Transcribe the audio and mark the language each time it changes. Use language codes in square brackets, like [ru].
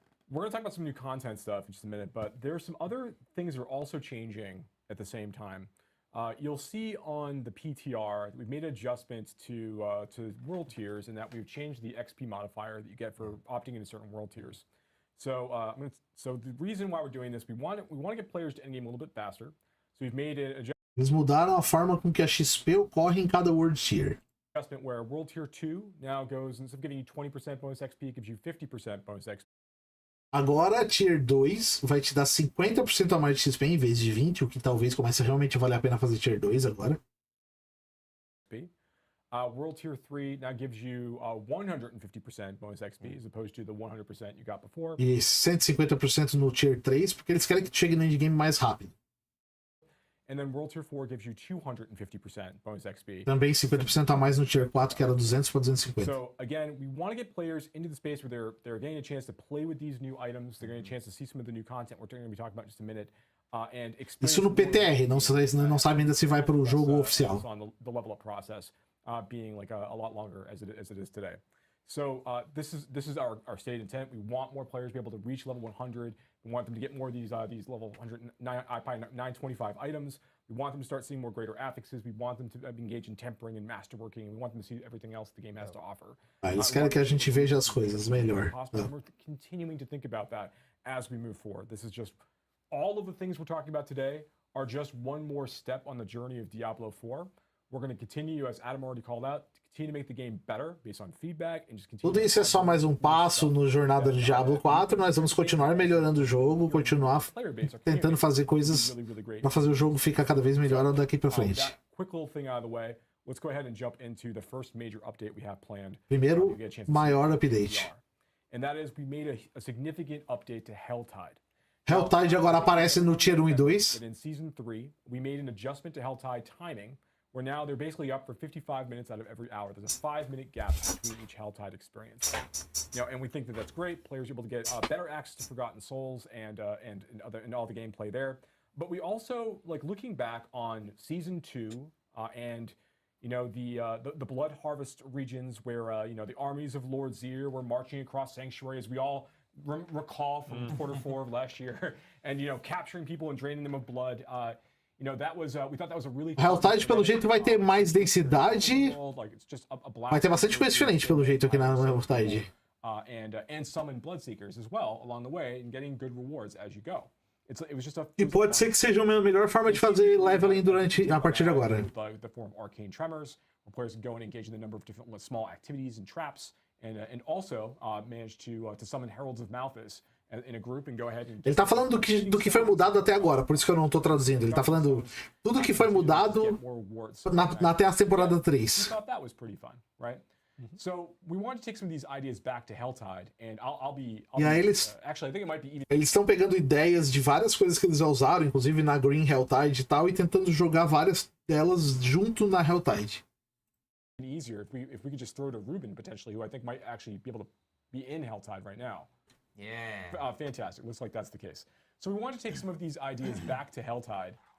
[en] We're going to talk about some new content stuff in just a minute, but there are some other things that are also changing at the same time. You'll see on the PTR that we've made adjustments to world tiers, and that we've changed the XP modifier that you get for opting into certain world tiers. So, so the reason why we're doing this, we want to get players to endgame a little bit faster. So we've made it [pt] Eles mudaram a forma com que a XP ocorre em cada world tier. [en] Adjustment where world tier 2 now goes, instead of giving you 20% bonus XP, it gives you 50% bonus XP. [pt] Agora, Tier 2 vai te dar 50% a mais de XP em vez de 20%, o que talvez comece a realmente valer a pena fazer Tier 2 agora. [en] World Tier 3 now gives you 150% bonus XP, as opposed to the 100% you got before. [pt] E 150% no Tier 3, porque eles querem que tu chegue no endgame mais rápido. [en] And then World Tier 4 gives you 250% bonus XP. [pt] Também 50% a mais no Tier 4, que era 200 para 250. [en] So again, we want to get players into the space where they're getting a chance to play with these new items, they're getting a chance to see some of the new content we're going to be talking about in just a minute. And [pt] isso no PTR, não sabe ainda se vai para o jogo oficial. [en] On the level up process being like a lot longer as it is today. So this is our stated intent. We want more players to be able to reach level 100. We want them to get more of these level 109, 925 items. We want them to start seeing more greater affixes. We want them to engage in tempering and masterworking. We want them to see everything else the game has to offer. [pt] Eles querem que a gente veja as coisas melhor. [en] We're continuing to think about that as we move forward. This is just all of the things we're talking about today are just one more step on the journey of Diablo 4. We're going to continue, as Adam already called out, to continue to make the game better based on feedback and just continue. [pt] Tudo isso é só mais um passo no jornada de Diablo 4. Nós vamos continuar melhorando o jogo, continuar tentando fazer coisas para fazer o jogo ficar cada vez melhor daqui para frente. [en] Quick little thing out of the way. Let's go ahead and jump into the first major update we have planned. [pt] Primeiro maior update. [en] And that is we made a significant update to Helltide. [pt] Helltide agora aparece no Tier 1 e 2. [en] In Season 3, we made an adjustment to Helltide timing, where now they're basically up for 55 minutes out of every hour. There's a 5-minute gap between each Helltide experience. And we think that that's great. Players are able to get better access to Forgotten Souls and all the gameplay there. But we also, like, looking back on Season 2 and the Blood Harvest regions where the armies of Lord Zir were marching across Sanctuary, as we all recall from quarter 4 of last year, and capturing people and draining them of blood. That was we thought that was a really [pt] Helltide pelo jeito vai ter mais densidade. Vai ter bastante coisa diferente pelo jeito aqui na Helltide. [en] And summon Bloodseekers as well along the way and getting good rewards as you go. It was just [pt] E pode ser que seja a melhor forma de fazer leveling a partir de agora. [en] The form Arcane Tremors, where players can go and engage in a number of different small activities and traps, and also manage to summon Heralds of Malthus in a group and go ahead and. [pt] Ele tá falando do que foi mudado até agora, por isso que eu não tô traduzindo. Ele tá falando tudo que foi mudado até a temporada 3. [en] That was pretty fun, right? So we want to take some of these ideas back to Helltide, and actually I think it might be even. [pt] Eles estão pegando ideias de várias coisas que eles já usaram, inclusive na Green Helltide e tal, e tentando jogar várias delas junto na Helltide. [en] Easier if we could just throw to Ruben potentially, who I think might actually be able to be in Helltide right now. Yeah. Fantastic. Looks like that's the case. So we want to take some of these ideas back to Helltide.